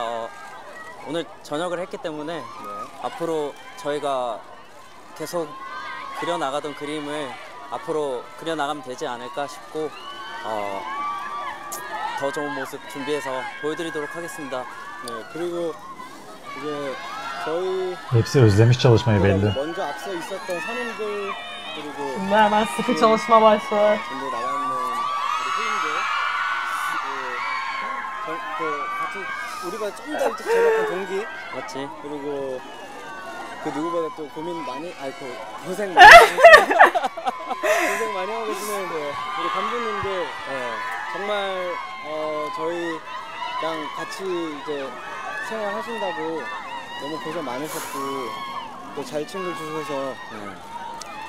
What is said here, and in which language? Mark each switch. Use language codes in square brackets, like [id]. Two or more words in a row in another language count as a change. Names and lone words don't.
[ko] 오늘 전역을 했기 때문에 앞으로 저희가 계속 그려나가던 그림을 앞으로 그려나가면 되지 않을까 싶고 더 좋은 모습 준비해서 보여드리도록 하겠습니다. 네, 그리고 이제 저희 [tr] Hepsi özlemiş çalışmayı belli. [ko] 먼저 앞서 있었던 선임들 그리고 [tr] Şimdi hemen sıkı çalışma başladı. [ko] 근데 나와 있는 우리 후임들 그 같이 우리가 좀 더 일찍 전역한 동기 맞지? 그리고 그 누구보다 또 고민 많이 고생 많이 고생 많이 하고 계시는 우리 감독님들 정말 저희랑 같이 이제 생활하신다고 너무 고생 많으셨고 또 잘 챙겨주셔서